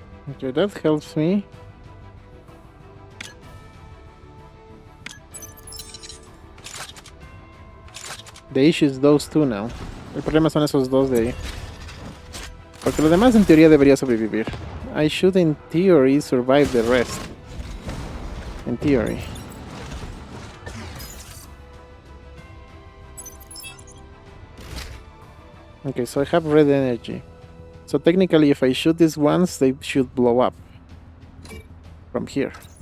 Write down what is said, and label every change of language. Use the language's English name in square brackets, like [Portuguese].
[English] Okay, that helps me. The issue is those two now. [Spanish] El problema son esos dos de ahí. Porque los demás en teoría debería sobrevivir. [English] I should in theory survive the rest. In theory. Okay, so I have red energy. So technically if I shoot these ones, they should blow up. From here.